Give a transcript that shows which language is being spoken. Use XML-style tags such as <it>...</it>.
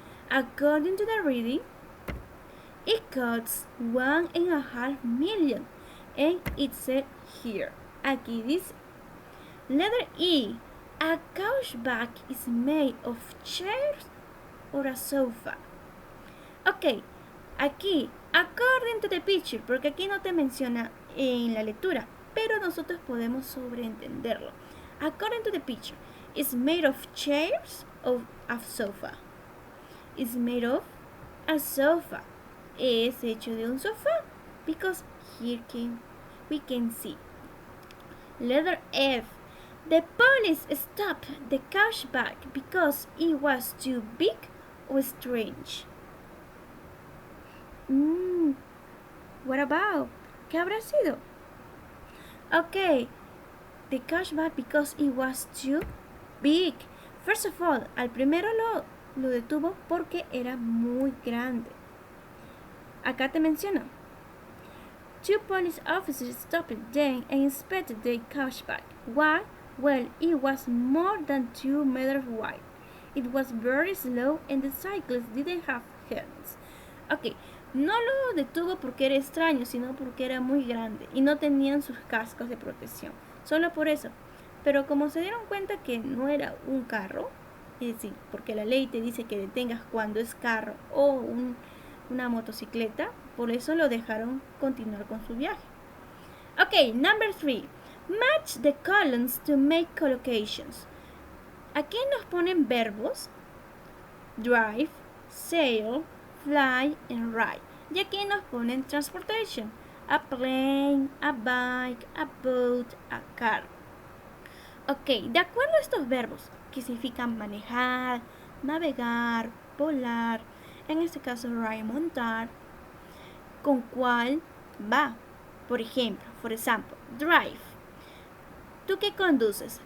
<en>According to the reading, it costs $1.5 million, and it said here.</en> <es>Aquí dice.</es> <en>Letter E. A couchback is made of chairs or a sofa.</en> <es>Ok, aquí,</es> <en>according to the picture,</en> <es>porque aquí no te menciona en la lectura, pero nosotros podemos sobreentenderlo.</es> <en>According to the picture, it's made of chairs or a sofa. It's made of a sofa.</en> <es>Es hecho de un sofá,</es> <en>because here we can see. Letter F. The police stopped the couchback because it was too big or strange. What about?</en> <es>¿Qué habrá sido?</es> <en>Okay, the couchback because it was too big. First of all,</en> <es>al primero lo detuvo porque era muy grande. Acá te menciona.</es> <en>2 police officers stopped them and inspected the couchback. Why? Well, it was more than 2 meters wide. It was very slow and the cyclists didn't have helmets.</en> <es>Ok, no lo detuvo porque era extraño, sino porque era muy grande y no tenían sus cascos de protección. Solo por eso. Pero como se dieron cuenta que no era un carro, es decir, porque la ley te dice que detengas cuando es carro o una motocicleta, por eso lo dejaron continuar con su viaje.</es> <en>Ok, number 3. Match the columns to make collocations.</en> <es>Aquí nos ponen verbos drive, sail, fly and ride. Y aquí nos ponen transportation.</es> <en>A plane, a bike, a boat, a car.</en> <es>Ok, de acuerdo a estos verbos que significan manejar, navegar, volar, en este caso ride, montar, ¿con cuál va? Por ejemplo,</es> <en>for example,</en> <es>drive. ¿Tú qué conduces?</es>